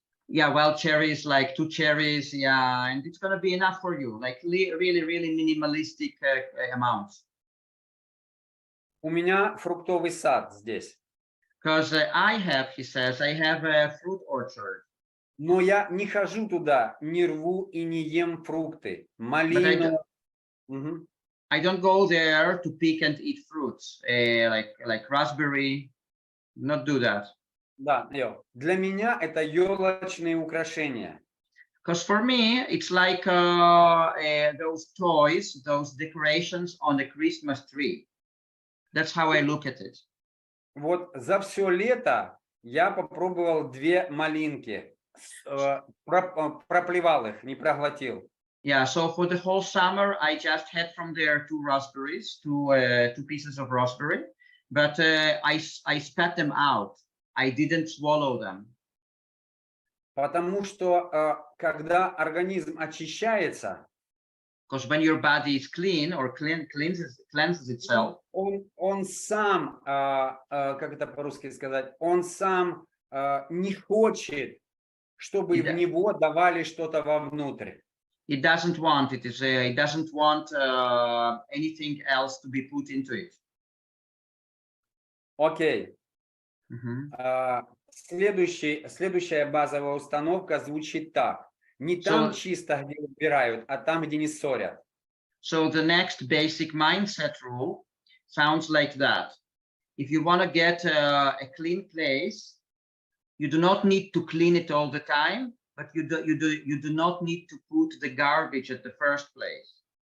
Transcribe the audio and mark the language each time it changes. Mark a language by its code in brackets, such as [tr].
[en] Yeah, wild cherries, like 2 cherries. Yeah, and it's gonna be enough for you. Like really minimalistic amounts. [ru] У меня фруктовый сад здесь. [en] Because he says, I have a fruit orchard. [ru] Но я не хожу туда, не рву и не ем фрукты. Малину. [en] I don't go there to pick and eat fruits, like raspberry. Not do that. [ru] Да, для меня это елочные украшения. [en] Because for me, it's like those toys, those decorations on the Christmas tree. That's how I look at it. [ru] Вот за все лето я попробовал 2 малинки, проплевал их, не проглотил. [en] Yeah, so for the whole summer, I just had from there 2 raspberries, 2 pieces of raspberry, but I spat them out. I didn't swallow them. [ru] Потому что когда организм очищается, [en] Because when your body is clean or cleanses itself, [ru] он сам, как это по-русски сказать, он сам не хочет, чтобы в него давали что-то вовнутрь. [en] it doesn't want it. It doesn't want anything else to be put into it. [ru] Окей. Mhm. Следующая базовая установка звучит так. Не там чисто, где убирают, а там, где не ссорят. [en] So the next basic mindset rule sounds like that. If you want to get a clean place, you do not need to clean it all the time, but you do not need to put the garbage at the first place.